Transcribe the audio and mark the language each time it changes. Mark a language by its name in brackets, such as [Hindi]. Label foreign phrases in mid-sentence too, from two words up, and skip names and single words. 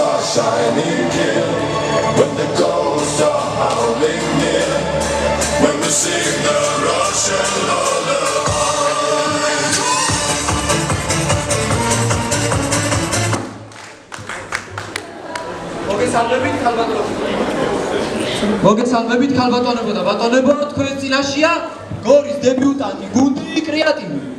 [English] shining here. When the ghosts are howling near. When we sing the Russian lullaby. [Georgian] მოგესალმებით ქალბატონებო და ბატონებო, თქვენ წინაშია გორის დებიუტანტი გუნდი კრეატივი.